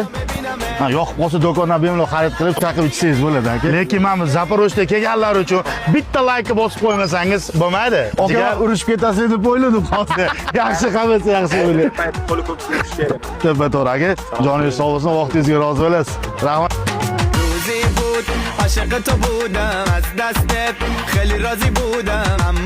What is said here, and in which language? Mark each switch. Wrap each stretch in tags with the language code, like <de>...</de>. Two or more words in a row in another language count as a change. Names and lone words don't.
<uz>Yoqib qolsa do'kondan bemalol xarid qilib chaqib ichsangiz bo'ladi aka. Lekin mana bu Zaporojga kelganlar uchun bitta like bosib qo'ymasangiz bo'lmaydi. Aka, urushib ketasiz deb o'yladim hozir. Yaxshi qilsa yaxshi bo'lar. Qo'li ko'p ishlash kerak. To'g'ri aka. Joningiz sog' bo'lsin, vaqtingizga rozi bo'lasiz. Rahmat.</uz> <fa>روزی بود عاشق تو بودم از دستت خیلی راضی بودم اما</fa>